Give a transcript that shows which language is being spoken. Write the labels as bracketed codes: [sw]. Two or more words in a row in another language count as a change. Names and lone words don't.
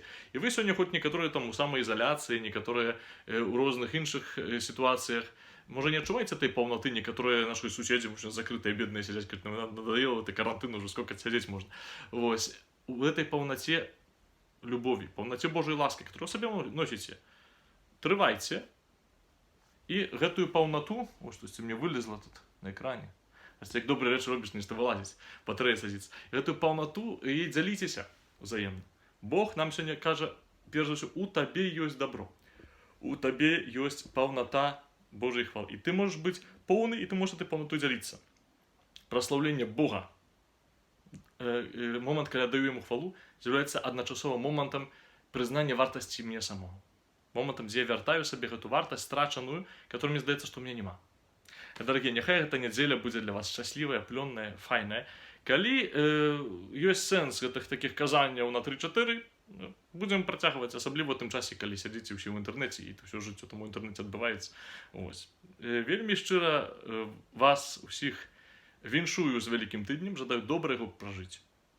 [ru] И вы сегодня, хоть некоторые там у самоизоляции, некоторые у разных інших ситуациях, может, не отчуваете этой полноты, некоторые наши соседи, очень закрытые, бедные, сидят, говорят, ну, надоело, это карантин уже, сколько сидеть можно. Вот. В этой полноте любови, полноте Божьей ласки, которую себе носите, [be] трывайте. І гэтую паўнату, ось што мне вылезла тут на экране, як добрыя рэчы робіш, нешта вылазіць, батарэя садзіцца. Гэтую паўнату і дзяліцеся ўзаемна. Бог нам сёння кажа, перш за ўсё, у табе ёсць добро. У табе ёсць паўната Божьей хвалы. І ты можаш быць поўны, і ты можаш этой паўнату дзяліцца. Праслаўленне Бога, момант, калі аддаю яму хвалу, з'яўляецца адначасова момантам прызнання вартасці мне самого. [ru] Моментом, где я вяртаю себе эту вартость страчаную, которую мне здаецца, что у меня нема. Дорогие, няхай эта неделя будет для вас счастливая, [be] плённая, файная. Калі ёсць сэнс гэтых таких казанняў на 3-4, будем працягваць, асабліва ў тым часе, калі сядзіце ўсе ў інтэрнэце, і ўсё жыццё там у інтэрнэце адбываецца. Ось. Вельмі шчыра вас усіх віншую з вялікім тыднем, жадаю добра яго пражыць.